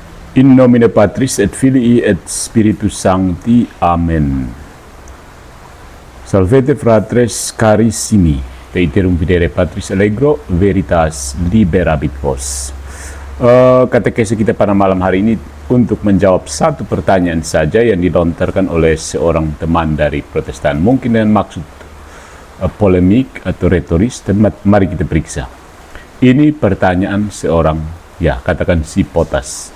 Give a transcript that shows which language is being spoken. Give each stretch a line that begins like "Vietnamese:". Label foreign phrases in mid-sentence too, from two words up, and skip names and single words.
Latin: In nomine Patris et Filii et Spiritus Sancti. Amen. Salvete fratres carissimi, Peiterum videre Patris allegro, veritas liberabit vos.
Indonesian: Katekese kita pada malam hari ini untuk menjawab satu pertanyaan saja yang dilontarkan oleh seorang teman dari Protestan. Mungkin dengan maksud polemik atau retoris, dan mari kita periksa. Ini pertanyaan seorang, katakan si Potas.